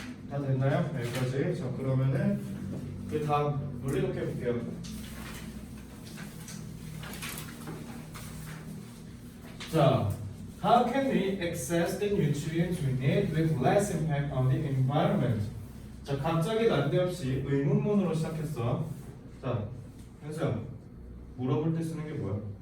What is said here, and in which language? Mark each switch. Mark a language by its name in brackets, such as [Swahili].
[Korean] 다 됐나요? 여기까지. 자 그러면은 그 다음 논리독해 볼게요. [English] 자, how can we access the nutrients we need with less impact on the environment? [Korean] 자, 갑자기 난데없이 의문문으로 시작했어. 자, 현수야, 물어볼 때 쓰는 게 뭐야?